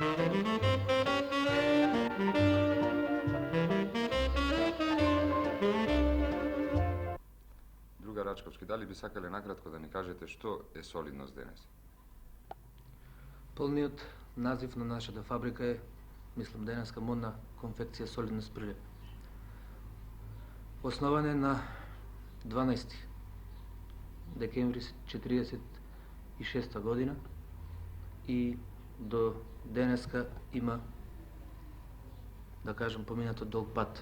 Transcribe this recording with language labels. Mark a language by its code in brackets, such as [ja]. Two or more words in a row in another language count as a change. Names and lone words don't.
[mk] Друга Рачковски, да ли би сакали накратко да ни кажете што е солидност данас? Полниот назив на нашата фабрика е, мислам, денеска модна конфекција Солидност Прилеп. Основана е на 12 декември 1946 година и до денеска има, да кажем, поминато долг пат.